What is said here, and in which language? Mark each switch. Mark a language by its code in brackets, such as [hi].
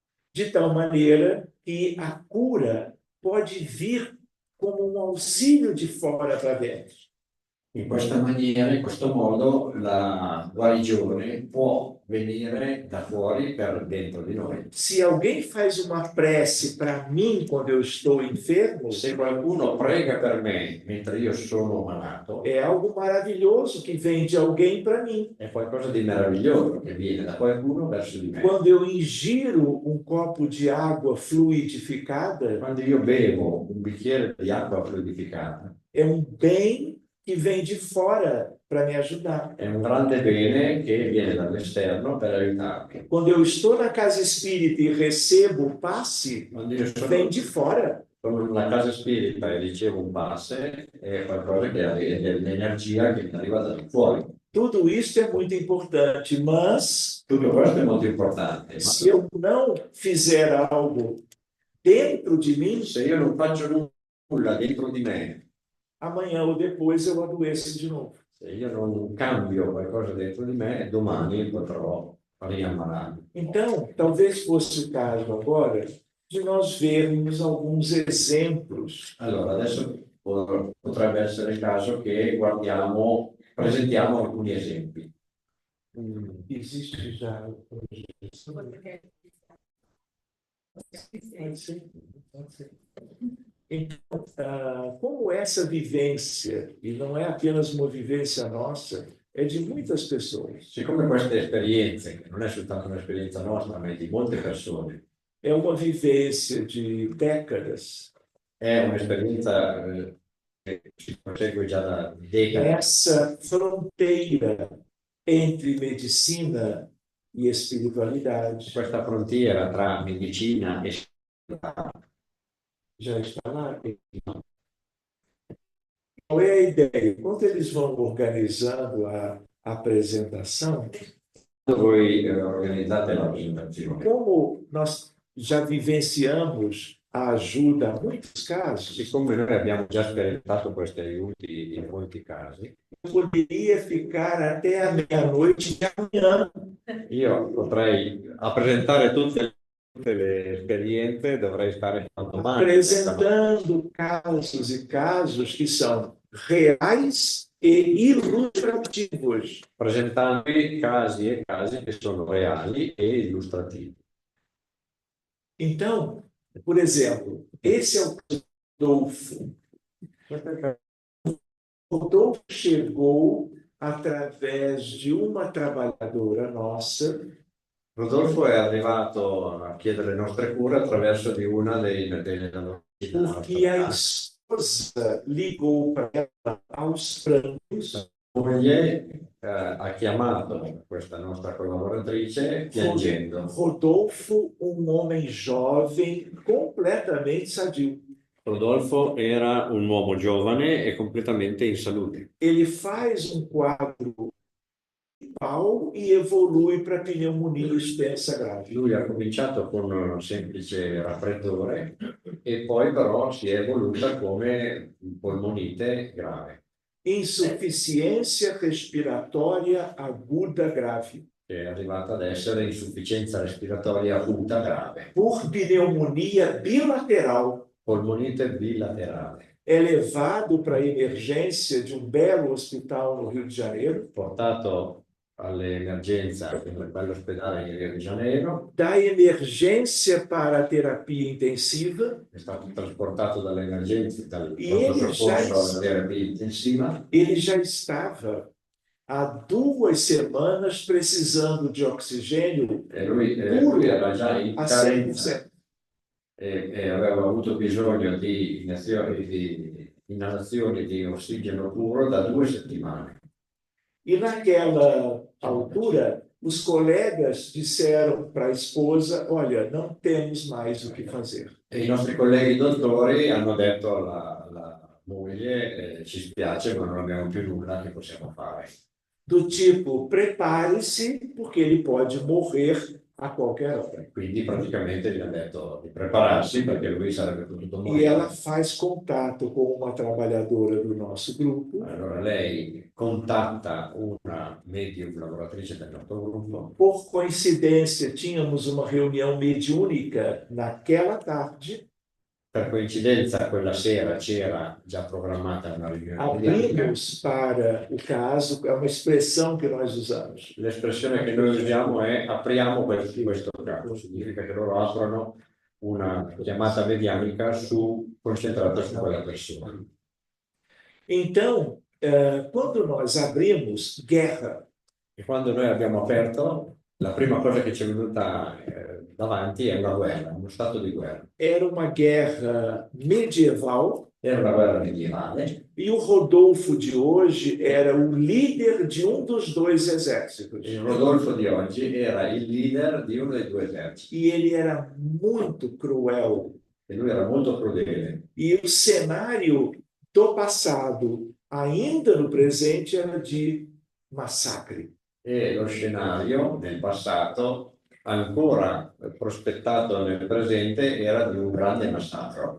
[pt] De tal maneira que a cura pode vir como um auxílio de fora para dentro. [it] In questa maniera, in questo modo, la guarigione può venire da fuori per dentro di noi. [pt] Se alguém faz uma prece para mim quando eu estou enfermo, [it] Se qualcuno prega per me mentre io sono malato, [pt] é algo maravilhoso que vem de alguém para mim. [it] è qualcosa di meraviglioso che viene da qualcuno verso di me. [pt] Quando eu ingiro um copo de água fluidificada, [it] Quando io bevo un bicchiere di acqua fluidificata, [pt] é um bem que vem de fora para me ajudar. [it] è un grande bene che viene dall'esterno per aiutarmi. [pt] Quando eu estou na casa espírita e recebo o passe, [it] Quando io [pt] vem de fora. [it] sono in una casa spirita e ricevo un passe, è qualcosa che è dell'energia che mi arriva da fuori. [pt] Tudo isso é muito importante, mas [it] Tutto questo è molto importante, ma [pt] se eu não fizer algo dentro de mim, [it] se io non faccio nulla dentro di me, [pt] amanhã ou depois eu adoeço de novo. [it] se io non cambio qualcosa dentro di me, domani potrò riammalarmi. [pt] Então, talvez fosse o caso agora de nós vermos alguns exemplos [it] Allora, adesso potrebbe essere il caso che presentiamo alcuni esempi. [pt] Existe já. Pode ser, pode ser. Então, como essa vivência, e não é apenas uma vivência nossa, é de muitas pessoas. [it] Siccome queste esperienze, che non è soltanto un'esperienza nostra, ma è di molte persone, [pt] É uma vivência de décadas. [it] è un'esperienza che si prosegue già da decadi. [pt] Essa fronteira entre medicina e espiritualidade [it] Questa frontiera tra medicina e [pt] já está lá. Qual é a ideia? Enquanto eles vão organizando a apresentação, [it] voi organizzate la presentazione. [pt] como nós já vivenciamos ajuda a muitos casos, [it] Siccome noi abbiamo già sperimentato questi aiuti in molti casi, [pt] eu poderia ficar até a meia-noite de amanhã [it] io potrei presentare tutte le esperienze, dovrei stare fino a domani. [pt] apresentando casos e casos que são reais e ilustrativos. [it] Presentando casi e casi che sono reali e illustrativi. [pt] Então, por exemplo, esse é o Rodolfo. Rodolfo chegou através de uma trabalhadora nossa [it] Rodolfo è arrivato a chiedere le nostre cure attraverso di una delle lavoratrici della nostra [pt] porque a [it] casa. [pt] esposa ligou para ela aos prantos, [it] La moglie ha chiamato questa nostra collaboratrice piangendo. [pt] Rodolfo, um homem jovem, completamente sadio. [it] Rodolfo era un uomo giovane e completamente in salute. [pt] Ele faz um quadro gripal e evolui para pneumonia extensa grave. [it] Lui ha cominciato con un semplice raffreddore e poi però si è evoluta come polmonite grave, [pt] Insuficiência respiratória aguda grave. [it] che è arrivata ad essere insufficienza respiratoria acuta grave, [pt] Por pneumonia bilateral. [it] polmonite bilaterale. [pt] É levado para a emergência de um belo hospital no Rio de Janeiro, [it] Portato all'emergenza in quell'ospedale in Rio de Janeiro, [pt] da emergência para a terapia intensiva. [it] è stato trasportato dall'emergenza, dal E pronto [pt] ele já, [it] soccorso alla terapia intensiva. [pt] ele já estava há 2 semanas precisando de oxigênio [it] E lui era già in [pt] a [it] carenza [pt] 100%. [it] e aveva avuto bisogno di inalazioni di ossigeno puro da 2 settimane. [pt] E naquela altura, os colegas disseram para a esposa: olha, não temos mais o que fazer. [it] E i nostri colleghi dottori hanno detto alla moglie, ci spiace, ma non abbiamo più nulla che possiamo fare. [pt] Do tipo, prepare-se, porque ele pode morrer a qualquer hora. [it] Quindi praticamente gli ha detto di prepararsi perché lui sarebbe potuto [pt] E ela [it] morire. [pt] faz contato com uma trabalhadora do nosso grupo. [it] Allora lei contatta una medium lavoratrice del nostro gruppo. [pt] Por coincidência, tínhamos uma reunião mediúnica naquela tarde. [it] Per coincidenza quella sera c'era già programmata una riunione mediatica. [pt] Abrimos para o caso, é uma expressão que nós usamos. [it] L'espressione che noi usiamo è apriamo questo caso, significa che loro aprono una chiamata medianica concentrata su quella persona. [pt] Então, quando nós abrimos, guerra. [it] E quando noi abbiamo aperto, la prima cosa che ci è venuta davanti è una guerra, uno stato di guerra. [pt] Era uma guerra medieval. [it] Era una guerra medievale. [pt] E o Rodolfo de hoje era o líder de um dos 2 exércitos. [it] Il Rodolfo di oggi era il leader di uno dei 2 eserciti. [pt] E ele era muito cruel. [it] E lui era molto crudele. [pt] E o cenário do passado, ainda no presente, era de massacre. [it] E lo scenario nel passato, ancora prospettato nel presente, era di un grande massacro.